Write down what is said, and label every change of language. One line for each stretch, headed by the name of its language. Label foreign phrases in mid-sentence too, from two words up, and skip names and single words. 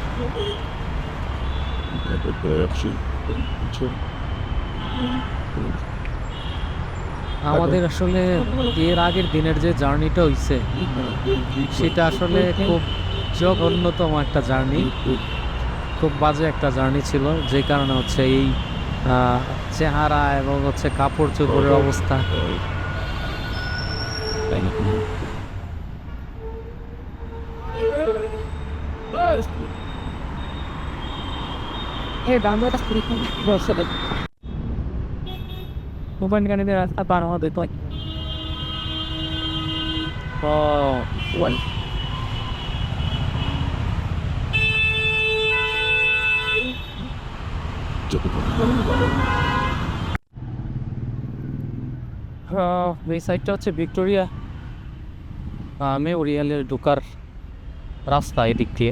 Bangla: আমাদের আসলে এর আগের দিনের যে জার্নিটা হইছে সেটা আসলে খুব জঘন্যতম একটা জার্নি, খুব বাজে একটা জার্নি ছিল, যে কারণে হচ্ছে এই চেহারা এবং হচ্ছে কাপড় চোপড়ের অবস্থা।
Malay: Bukan kan ini apa nama itu?
English: Oh, one.
Bangla: এই সাইডটা হচ্ছে ভিক্টোরিয়া মেমোরিয়ালের ঢোকার রাস্তা এদিক দিয়ে।